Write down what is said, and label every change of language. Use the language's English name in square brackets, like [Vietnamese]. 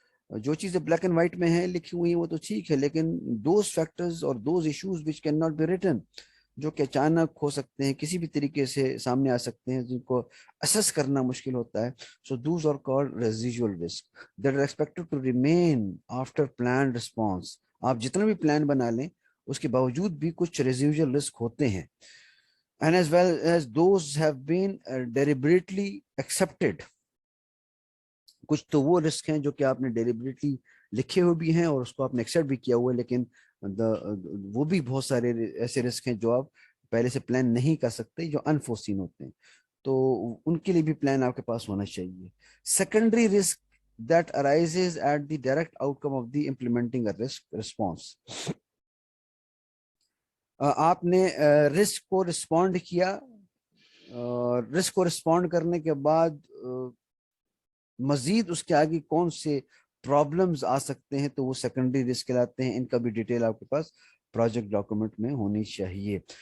[Urdu] جو چیزیں black and white میں ہیں لکھی ہوئی ہیں وہ تو ٹھیک ہے لیکن [English] those factors اور those issues which can not be written [Urdu] جو کہ اچانک ہو سکتے ہیں کسی بھی طریقے سے سامنے آ سکتے ہیں جن کو اسس کرنا مشکل ہوتا ہے. [English] So those are called residual risk that are expected to remain after plan response. [Urdu] آپ جتنا بھی پلان بنا لیں اس کے باوجود بھی کچھ ریزیجول رسک ہوتے ہیں. [English] And as well as those have been deliberately accepted. [Urdu] کچھ تو وہ رسک ہیں جو کہ آپ نے ڈیلیبریٹلی لکھے ہوئے بھی ہیں اور اس کو آپ نے ایکسیپٹ بھی کیا ہوا ہے لیکن وہ بھی بہت سارے ایسے رسک ہیں جو آپ پہلے سے پلان نہیں کر سکتے جو انفورسین ہوتے ہیں تو ان کے لیے بھی پلان آپ کے پاس ہونا چاہیے. [English] Secondary risk that arises at the direct outcome of the implementing a risk response. [Urdu] آپ نے رسک کو رسپونڈ کیا رسک کو رسپونڈ کرنے کے بعد مزید اس کے آگے کون سے پرابلمز آ سکتے ہیں تو وہ سیکنڈری رسک کہلاتے ہیں. ان کا بھی ڈیٹیل آپ کے پاس پروجیکٹ ڈاکومنٹ میں ہونی چاہیے.